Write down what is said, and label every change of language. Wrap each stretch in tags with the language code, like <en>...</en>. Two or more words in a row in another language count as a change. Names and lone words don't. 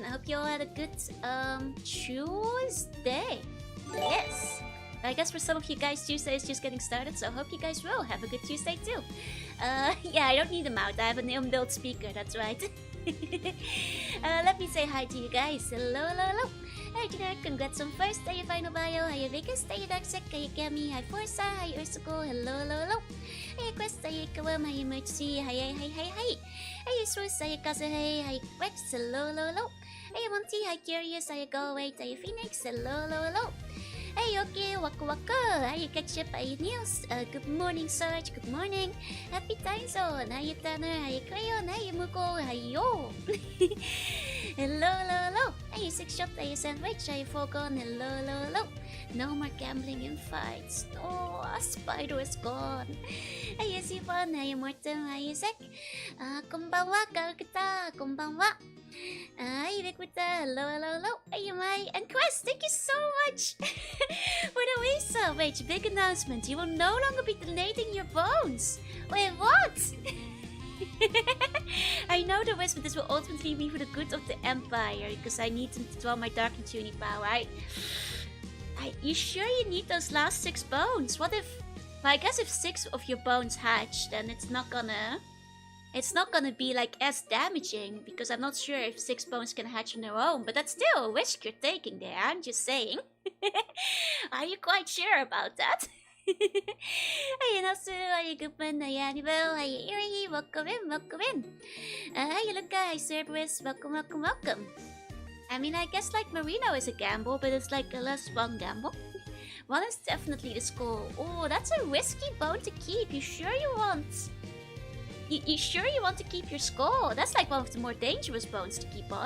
<en>I hope you all had a good Tuesday. Yes. I guess for some of you guys, Tuesday is just getting started, so I hope you guys will have a good Tuesday too. Yeah, I don't need a mouth, I have an inbuilt speaker, that's right. Let me say hi to you guys. Hello, hello, hello. Hi Generic, congrats on first. Hi Final Bio, hi Vegas, hi Darksec, hi Kami, hi Forza, hi Ursuko, hello, hello, hello. Hi Quest, hi Kawam, hi Emergency, hi, hi, hi, hi, hi. Hi Source, hi Kazuhe, hi Rex, hello, hello, hello. Hi Monty, hi Curious, hi Galway, hi Phoenix, hello, hello, hello. Hey, okay, waka waka. Hi, Ketchup, hi Niels. Good morning, Sarge. Good morning. Happy time zone. Hi, Tanner. Hi, Crayon. Hi, Muko. Hi, yo. Hello, hello, hello. Hi, Six Shot. Hi, Sandwich. Hi, Falcon. Hello, hello, hello. No more gambling in fights. Oh, a spider is gone. Hi, Sivan. Hi, Mortem. Hi, Zek.</en> <ja>Konbanwa, Karukita. Konbanwa.</ja> <en>Hi, Ubiquita. Hello, hello, hello. Hey, Mai. And Quest, thank you so much for the visa. Wait, big announcement. You will no longer be donating your bones. Wait, what? I know the risk, but this will ultimately be for the good of the Empire, because I need to draw my Dark and Tuning power. You sure you need those last 6 bones? What if... Well, I guess if 6 of your bones hatch, then it's not gonna be like as damaging, because I'm not sure if 6 bones can hatch on their own, but that's still a risk you're taking there, I'm just saying. Are you quite sure about that? Hi Nasu, hi Goodman, hi Annabelle, hi Erie, welcome in, welcome in. Hi Luca, hi Cerberus, welcome, welcome, welcome. I mean, I guess like Marino is a gamble, but it's like a less fun gamble. One is definitely the skull. Oh, that's a risky bone to keep. You sure you want... You sure you want to keep your skull? That's like one of the more dangerous bones to keep on.</en>